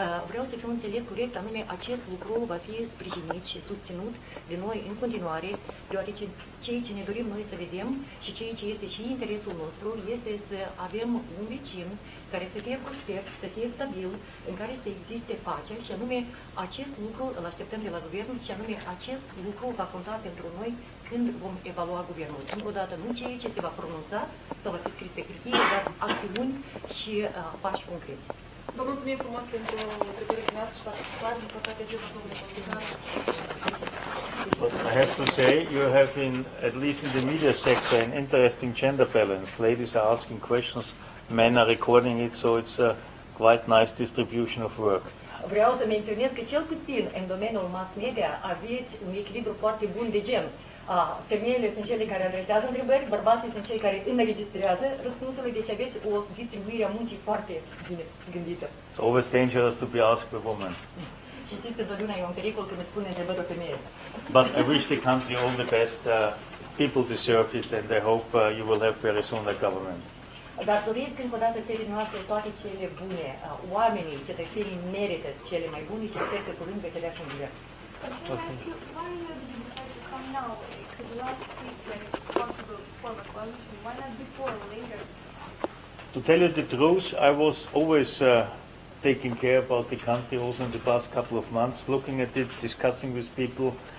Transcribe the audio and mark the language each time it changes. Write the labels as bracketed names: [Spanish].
[Romanian] Vreau să fiu înțeles corect, anume acest lucru va fi sprijinit și susținut de noi în continuare, deoarece ceea ce ne dorim noi să vedem și ceea ce este și interesul nostru este să avem un vecin care să fie prosper, să fie stabil, în care să existe pace, și anume acest lucru îl așteptăm de la guvern și anume acest lucru va conta pentru noi când vom evalua guvernul. Încă o dată, nu ceea ce se va pronunța sau va fi scris pe hârtie, dar acțiuni și pași concreți. Vă mulțumim frumos pentru întrebările dumneavoastră și participare. Din păcate, acest domnule comisar. [English] But I have to say, you have at least in the media sector, an interesting gender balance. Ladies are asking questions, men are recording it, so it's a quite nice distribution of work. [Romanian] Vreau să menționez că cel puțin în domeniul mass media aveți un echilibru foarte bun de gen. Femeile sunt cele care adresează întrebări, bărbații sunt cei care înregistrează răspunsurile, deci aveți o distribuire a muncii foarte bine gândită. [English] It's always dangerous to be asked by women. [Romanian] Și știți că totdeauna e un pericol când îți pune întrebări o femeie. [English] But I wish the country all the best. People deserve it, and I hope you will have very soon a government. [Romanian] Dar doresc încă o dată țării noastre toate cele bune. Oamenii, cetățenii merită cele mai bune și sper că curând veți avea un guvern. [English] Can I ask you, why did you decide to come now? Could last week when it's possible to form a coalition? Why not before or later? To tell you the truth, I was always taking care about the country also in the past couple of months, looking at it, discussing with people.